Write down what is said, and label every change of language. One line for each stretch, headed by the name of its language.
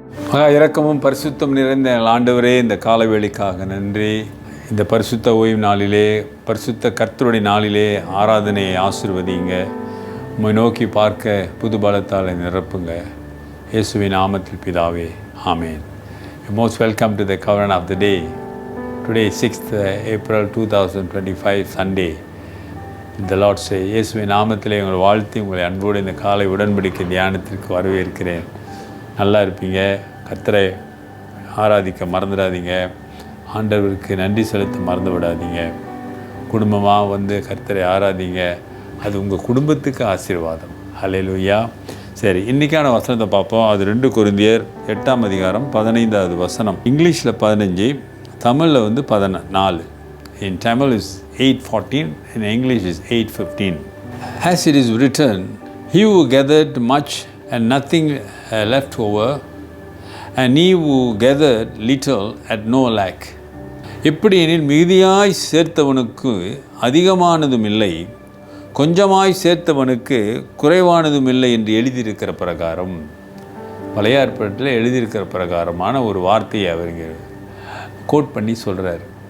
Tamil: மகா இரக்கமும் பரிசுத்தம் நிறைந்த ஆண்டவரே, இந்த காலவேளைக்காக நன்றி. இந்த பரிசுத்த ஓய்வு நாளிலே, பரிசுத்த கர்த்தருடைய நாளிலே ஆராதனையை ஆசீர்வதிங்க. உம்மை நோக்கி பார்க்க புது பலத்தால் நிரப்புங்க. இயேசுவின் நாமத்தில் பிதாவே, ஆமேன்.
English: Most welcome to the Covenant of the Day. Today is 6th April 2025 Sunday. The Lord say,
Tamil: இயேசுவின் நாமத்திலே உங்கள் வாழ்த்தி உங்களை அன்போடு இந்த காலை உடன்படிக்கை தியானத்திற்கு வரவேற்கிறேன். நல்லா இருப்பீங்க. கர்த்தரை ஆராதிக்க மறந்துடாதீங்க. ஆண்டவருக்கு நன்றி செலுத்த மறந்து விடாதீங்க. குடும்பமாக வந்து கர்த்தரை ஆராதிங்க. அது உங்கள் குடும்பத்துக்கு ஆசீர்வாதம். ஹல்லேலூயா. சரி, இன்றைக்கான வசனத்தை பார்ப்போம். அது 2 கொரிந்தியர் 8ஆம் அதிகாரம் 15வது வசனம். இங்கிலீஷில் 15, தமிழில் வந்து 14.
English: In Tamil is 8:14, in English is 8:15. As it is written, he who gathered much and nothing left over, and he who gathered little had no lack.
Tamil: எப்படி எனில் மிகுதியாய் சேர்த்தவனுக்கு அதிகமானதும் இல்லை, கொஞ்சமாய் சேர்த்தவனுக்கு குறைவானதும் இல்லை என்று எழுதியிருக்கிற பிரகாரம், பழைய ஏற்பாட்டில் எழுதியிருக்கிற பிரகாரமான ஒரு வார்த்தையை அவருங்க கோட் பண்ணி சொல்கிறார்.